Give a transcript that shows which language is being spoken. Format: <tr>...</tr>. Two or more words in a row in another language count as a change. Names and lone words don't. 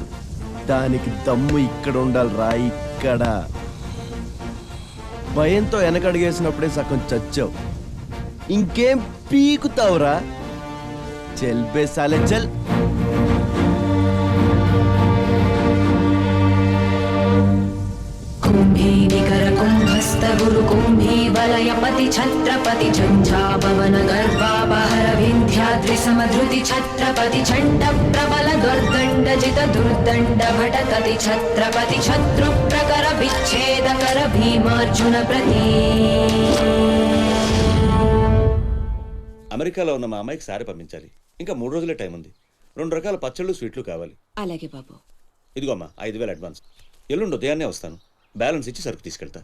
<te>దానికి దమ్ము ఇక్కడ ఉండాలిరా, ఇక్కడ. భయంతో వెనకడిగేసినప్పుడే సగం చచ్చావు. ఇంకేం పీకుతావురా?</te> <hi>चल बे साले चल.</hi> <sa>गुरु कुंभी वलयपति छत्रपति झंझापवन गर्भापहर विंध्याद्रि समधृति छत्रपति छंड प्रबल दुर्दंडजित दुर्दंड भटकति छत्रपति शत्रु प्रकर विच्छेदकर भीमार्जुन प्रति.</sa> <te>అమెరికాలో ఉన్న మా అమ్మాయికి సారీ పంపించాలి. ఇంకా 3 రోజులే టైం ఉంది. 2 రకాల పచ్చళ్ళు, స్వీట్లు కావాలి. అలాగే బాబు. ఇదిగో అమ్మా 5,000 అడ్వాన్స్. ఎల్లుండి ఉదయాన్నే వస్తాను. బ్యాలెన్స్ ఇచ్చి సరుకు తీసుకెళ్తా.</te>